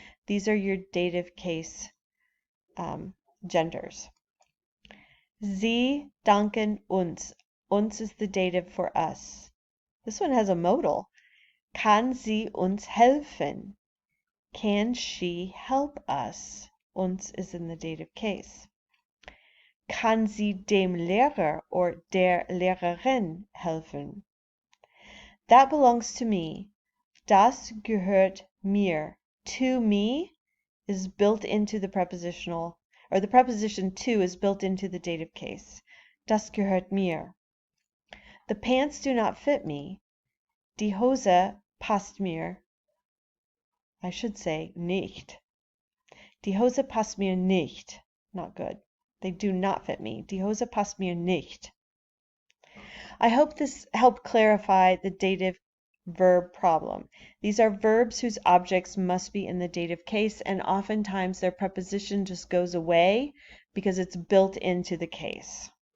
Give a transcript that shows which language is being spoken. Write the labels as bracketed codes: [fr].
[en] These are your dative case genders. [de] Sie danken uns. [en] Uns is the dative for us. This one has a modal. [de] Kann sie uns helfen? [en] Can she help us? Uns is in the dative case. [de] Kann sie dem Lehrer or der Lehrerin helfen? [en] That belongs to me. [de] Das gehört mir. [en] To me is built into the prepositional, or the preposition to is built into the dative case. [de] Das gehört mir. [en] The pants do not fit me. [de] Die Hose passt mir. [en] I should say [de] nicht. Die Hose passt mir nicht. [en] Not good. They do not fit me. [de] Die Hose passt mir nicht. [en] I hope this helped clarify the dative verb problem. These are verbs whose objects must be in the dative case, and oftentimes their preposition just goes away because it's built into the case.